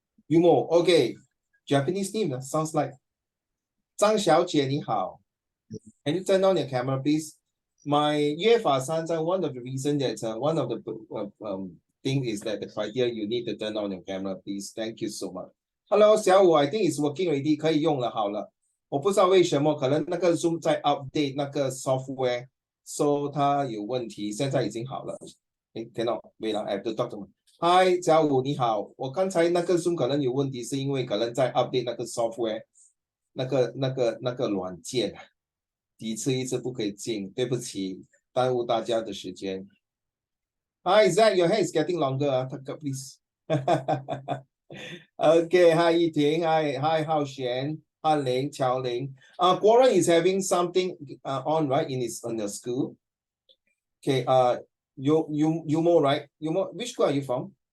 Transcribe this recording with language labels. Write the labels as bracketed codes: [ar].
[en] Yumo, okay. Japanese name sounds like Zhang Xiaojie, [zh] 你好. [en] Can you turn on your camera, please? My [zh] 约法三章, [en] one of the reasons that one of the thing is that the criteria you need to turn on your camera, please. Thank you so much. Hello, 小五, I think it's working already. [zh] 可以用了，好了。我不知道为什么，可能那个 Zoom 在 update 那个 software， so 它有问题，现在已经好了。 [en] cannot wait, I have to talk to me. [zh] Hi， 小五你好，我刚才那个 Zoom 可能有问题，是因为可能在 update 那个 software， 那个软件。一次不可以进，对不起，耽误大家的时间。 [en] Hi, Zach, your hair is getting longer. Tuck up, please. Okay, hi, Yiting. Hi, Hao Xian. Hi, Ling, Chao Ling. Guoran is having something on, right, on the school. Okay, Yumo, right? Yumo, which school are you from?